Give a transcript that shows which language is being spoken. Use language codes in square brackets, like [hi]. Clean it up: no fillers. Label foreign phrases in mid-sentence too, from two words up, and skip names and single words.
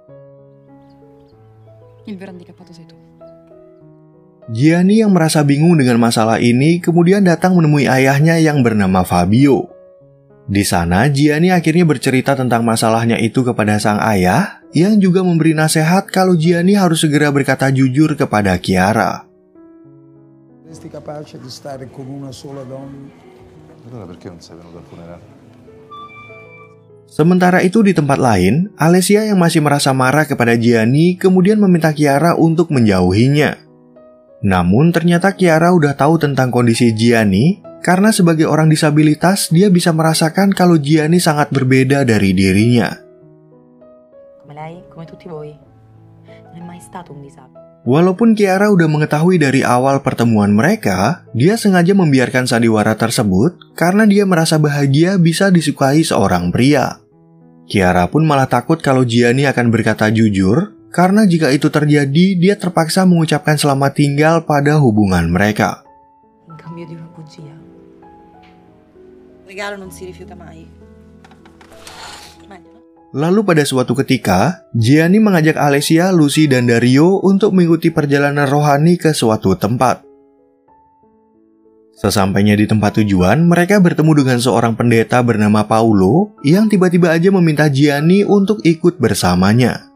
[id] Gianni yang merasa bingung dengan masalah ini kemudian datang menemui ayahnya yang bernama Fabio. Di sana Gianni akhirnya bercerita tentang masalahnya itu kepada sang ayah yang juga memberi nasihat kalau Gianni harus segera berkata jujur kepada Chiara. [it] Capace di stare con una sola donna. Allora perché non sei venuto al funerale? [id] Sementara itu di tempat lain, Alessia yang masih merasa marah kepada Gianni kemudian meminta Chiara untuk menjauhinya. Namun ternyata Chiara udah tahu tentang kondisi Gianni karena sebagai orang disabilitas dia bisa merasakan kalau Gianni sangat berbeda dari dirinya. [it] Come lei, come tutti voi. Non è mai stato un disabile. [id] Walaupun Chiara udah mengetahui dari awal pertemuan mereka, dia sengaja membiarkan sandiwara tersebut karena dia merasa bahagia bisa disukai seorang pria. Chiara pun malah takut kalau Gianni akan berkata jujur, karena jika itu terjadi, dia terpaksa mengucapkan selamat tinggal pada hubungan mereka. [it] In cambio di una bugia. Regalo non si rifiuta mai. [id] Lalu pada suatu ketika, Gianni mengajak Alessia, Lucy, dan Dario untuk mengikuti perjalanan rohani ke suatu tempat. Sesampainya di tempat tujuan, mereka bertemu dengan seorang pendeta bernama Paolo yang tiba-tiba aja meminta Gianni untuk ikut bersamanya.